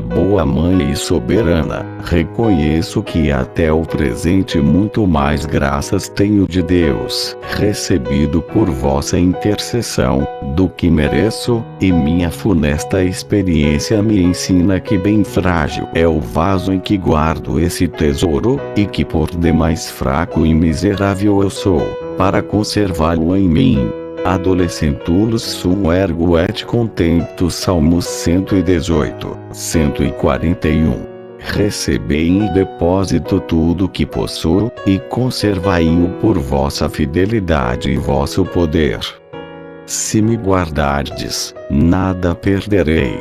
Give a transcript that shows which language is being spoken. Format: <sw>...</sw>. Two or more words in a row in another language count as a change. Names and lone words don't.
<pt>boa mãe e soberana, reconheço que até o presente muito mais graças tenho de Deus, recebido por vossa intercessão, do que mereço, e minha funesta experiência me ensina que bem frágil é o vaso em que guardo esse tesouro, e que por demais fraco e miserável eu sou, para conservá-lo em mim.</pt> <la>Adolescentulus sum ergo et contemptus.</la> <pt>Salmos 118, 141. Recebei em depósito tudo o que possuo, e conservai-o por vossa fidelidade e vosso poder. Se me guardardes, nada perderei.</pt>